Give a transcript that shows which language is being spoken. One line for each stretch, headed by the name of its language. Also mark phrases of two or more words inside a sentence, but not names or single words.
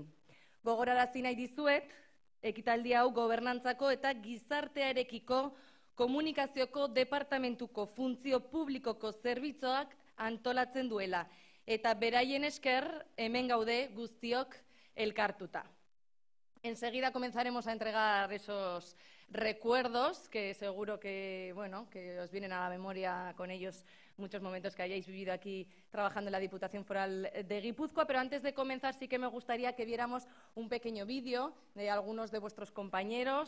Basque: Gogorarazi nahi dizuet, ekitaldi hau gobernantzako eta gizartearekiko komunikazioko departamentuko funtzio publikoko zerbitzuak antolatzen duela. Eta beraien esker hemen gaude guztiok elkartuta.
Spanish: Enseguida comenzaremos a entregar esos recuerdos que seguro que os vienen a la memoria con ellos muchos momentos que hayáis vivido aquí trabajando en la Diputación Foral de Guipúzcoa, pero antes de comenzar sí que me gustaría que viéramos un pequeño vídeo de algunos de vuestros compañeros.